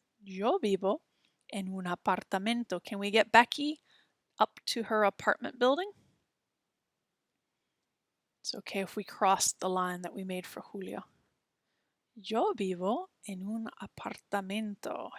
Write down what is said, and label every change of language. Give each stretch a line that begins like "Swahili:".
Spanish: Yo vivo en un apartamento.
English: Can we get Becky up to her apartment building? It's okay if we cross the line that we made for Julio.
Spanish: Yo vivo en un apartamento.